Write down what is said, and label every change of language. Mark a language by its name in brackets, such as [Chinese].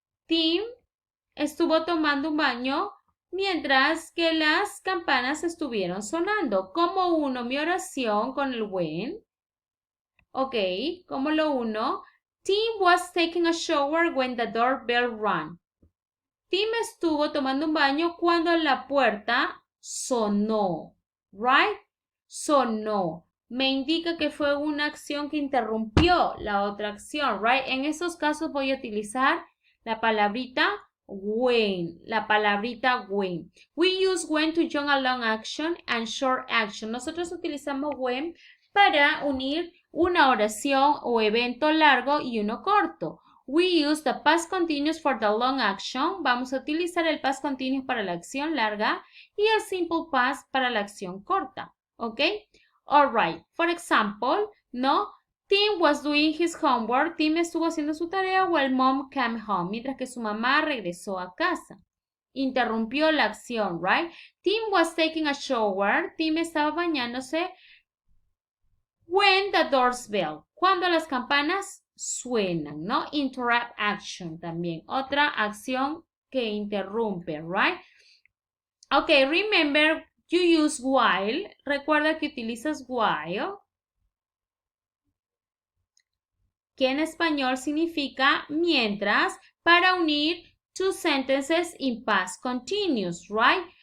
[Spanish] Tim estuvo tomando un baño mientras que las campanas estuvieron sonando. ¿Cómo uno mi oración con el when? Ok, ¿cómo lo uno? [English] Tim was taking a shower when the doorbell rang. [Spanish] Tim estuvo tomando un baño cuando la puerta sonó, right? Sonó. Me indica que fue una acción que interrumpió la otra acción, right? En esos casos voy a utilizar la palabrita when, la palabrita when. [English] We use when to join a long action and short action. [Spanish] Nosotros utilizamos when para unir una oración o evento largo y uno corto. [English] We use the past continuous for the long action. [Spanish] Vamos a utilizar el past continuous para la acción larga y el simple past para la acción corta. [English] ¿Ok? Alright. For example, ¿no? Tim was doing his homework. [Spanish] Tim estuvo haciendo su tarea [English] while mom came home. [Spanish] Mientras que su mamá regresó a casa. Interrumpió la acción, right? [English] Tim was taking a shower. [Spanish] Tim estaba bañándose [English] when the doors bell. [Spanish] Cuando las campanas suenan, ¿no? Interrupt action también. Otra acción que interrumpe, right? [English] Ok, remember, you use while. [Spanish] Recuerda que utilizas while, que en español significa mientras, para unir [English] two sentences in past continuous, [Spanish] right?